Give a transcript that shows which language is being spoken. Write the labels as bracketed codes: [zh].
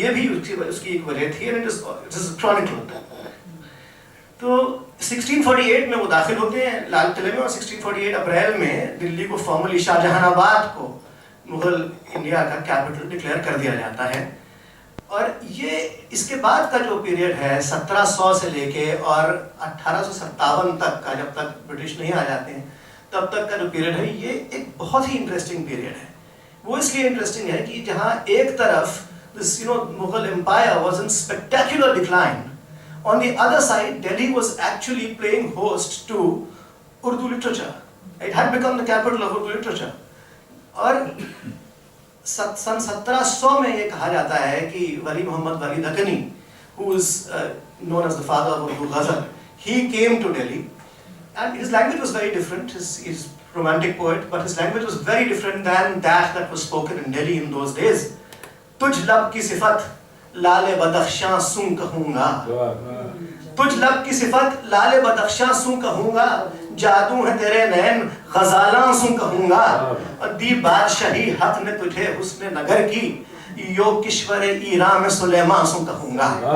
[hi] ये भी उसकी एक वजह थी, [en] And it is chronicled. [hi] तो 1648 में वो दाखिल होते हैं लाल किले में, और 1648 अप्रैल में दिल्ली को फॉर्मली शाहजहानाबाद को मुगल इंडिया का कैपिटल डिक्लेयर कर दिया जाता है। और ये इसके बाद का जो पीरियड है 1700 से लेके और 1857 तक का, जब तक ब्रिटिश नहीं आ जाते हैं तब तक का जो पीरियड है, ये एक बहुत ही इंटरेस्टिंग पीरियड है। वो इसलिए इंटरेस्टिंग है कि जहाँ एक तरफ [en] this Mughal empire was in spectacular decline, on the other side Delhi was actually playing host to Urdu literature. It had become the capital of Urdu literature. [hi] और सन 1700 में ये कहा जाता है कि वली मोहम्मद वली Deccani, [en] who is known as the father of Urdu ghazal, he came to Delhi, and his language was very different. He's a romantic poet, but his language was very different than that was spoken in Delhi in those days. [hi] तुझ लब की सिफत लाले Badakhshan सूं कहूँगा, तुझ लब की सिफत लाले बदख्शां सूं कहूँगा, जादू है तेरे नैन ग़ज़ालां सूं कहूँगा, और दी बादशाही हक ने तुझे हुस्न नगर की, यो किश्वर ईरान में सुलेमान सूं कहूँगा।